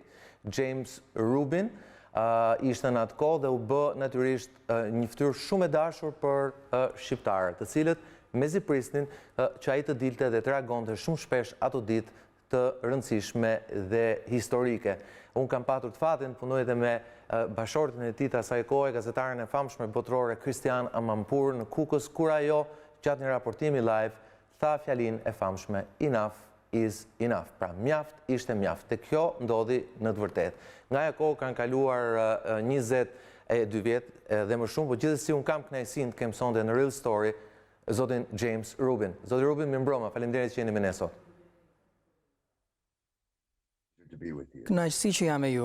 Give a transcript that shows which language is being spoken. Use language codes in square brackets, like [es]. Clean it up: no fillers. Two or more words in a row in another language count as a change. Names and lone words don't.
[sq] James Rubin ishte në atë kohë dhe u bë natyrisht një fytyrë shumë e dashur për shqiptarët, të cilët mezi prisnin që ai të dilte dhe të reagonte shumë shpesh ato ditë të rëndësishme dhe historike. Unë kam patur të fatin, punoj edhe me bashortin e tij të asaj kohe, gazetaren e famshme botërore Christian Amampur në Kukës, kur ajo gjatë një raportimi live tha fjalinë e famshme [en] enough is enough. [sq] Pra mjaft ishte mjaft. Dhe kjo ndodhi në të vërtetë. Nga ajo kohë kanë kaluar 22 vjet dhe më shumë, por gjithsesi unë kam kënaqësinë të kem sonte në Real Story zotin James Rubin. Zoti Rubin, mirëmbrëma, faleminderit që jeni me ne sot. Kënaqësi që jam me ju.